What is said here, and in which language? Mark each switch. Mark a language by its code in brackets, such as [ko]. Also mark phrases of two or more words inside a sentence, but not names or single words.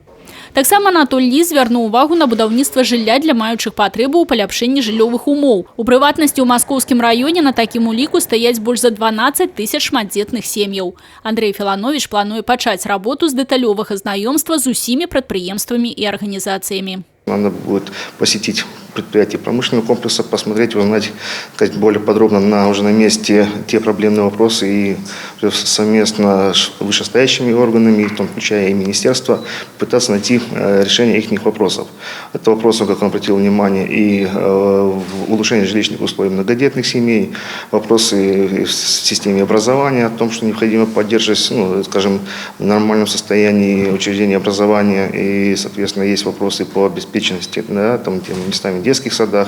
[be] Таксама Анатоль Ліс звярнуў увагу на будаўніцтва жылля для маючых патрэбу ў паляпшэнні жыллёвых умоў. У прыватнасці, ў Маскоўскім раёне на такім уліку стаяць больш за 12 тысяч шматдзетных сем'яў. Андрей Філанович плануе пачаць работу з дэталёвага знаёмства з усімі прадпрыемствамі і арганізацыямі. [ru] Надо будет посетить предприятие промышленного комплекса, посмотреть, узнать более подробно уже на месте те проблемные вопросы и совместно с вышестоящими органами, в том включая и министерство, пытаться найти решение их вопросов. Это вопросы, как он обратил внимание, и улучшение жилищных условий многодетных семей, вопросы в системе образования, о том, что необходимо поддерживать, скажем, в нормальном состоянии учреждения образования, и, соответственно, есть вопросы по обеспеченности, да, там, теми местами в детских садах.